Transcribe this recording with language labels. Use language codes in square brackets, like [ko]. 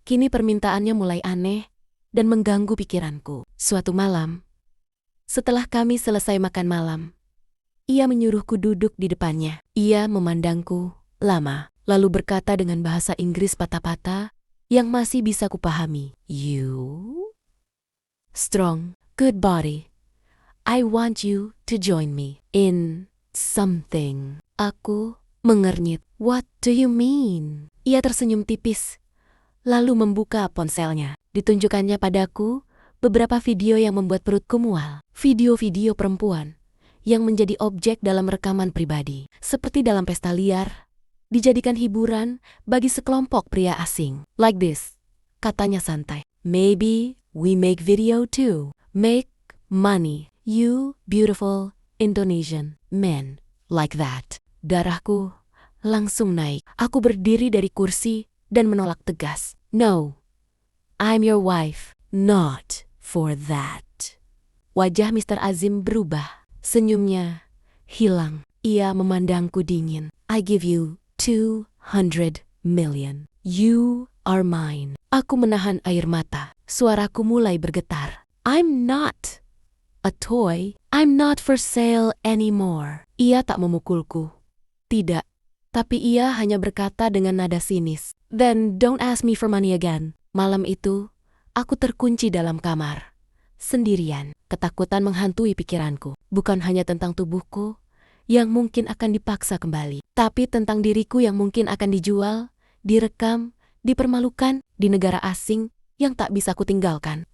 [id] Kini permintaannya mulai aneh dan mengganggu pikiranku. Suatu malam, setelah kami selesai makan malam, ia menyuruhku duduk di depannya. Ia memandangku lama, lalu berkata dengan bahasa Inggris patah-patah yang masih bisa kupahami. [en] You strong, good body. I want you to join me in something. [id] Aku mengernyit. [en] What do you mean? [id] Ia tersenyum tipis, lalu membuka ponselnya. Ditunjukkannya padaku beberapa video yang membuat perutku mual. Video-video perempuan yang menjadi objek dalam rekaman pribadi, seperti dalam pesta liar, dijadikan hiburan bagi sekelompok pria asing. [en] Like this, [id] katanya santai. [en] Maybe we make video too. Make money. You beautiful Indonesian men like that. [id] Darahku langsung naik. Aku berdiri dari kursi dan menolak tegas. [en] No, I'm your wife. Not for that. [id] Wajah Mr. Azim berubah. Senyumnya hilang. Ia memandangku dingin. [en] I give you 200 million. You are mine. [id] Aku menahan air mata. Suaraku mulai bergetar. [en] I'm not a toy. I'm not for sale anymore. [id] Ia tak memukulku. Tidak. Tapi ia hanya berkata dengan nada sinis. [en] Then don't ask me for money again. [id] Malam itu, aku terkunci dalam kamar. Sendirian. Ketakutan menghantui pikiranku. Bukan hanya tentang tubuhku yang mungkin akan dipaksa kembali, tapi tentang diriku yang mungkin akan dijual, direkam, dipermalukan di negara asing yang tak bisa kutinggalkan.